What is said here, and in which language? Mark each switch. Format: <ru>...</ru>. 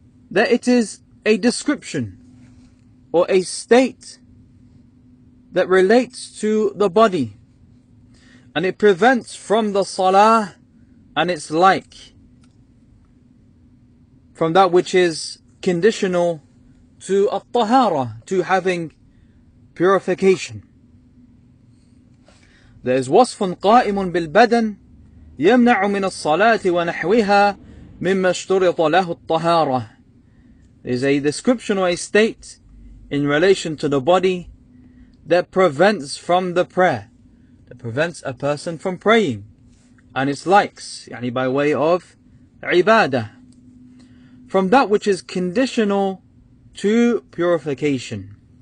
<en>that it is a description or a state that relates to the body, and it prevents from the salah and its like, from that which is conditional to at-tahara, to having purification. There is</en> <ar>وصف قائم بالبدن يمنع من الصلاة ونحوها مما اشترط له الطهارة.</ar> <en>There is a description or a state in relation to the body that prevents from the prayer, that prevents a person from praying and its likes, by way of ibadah, from that which is conditional to purification.</en>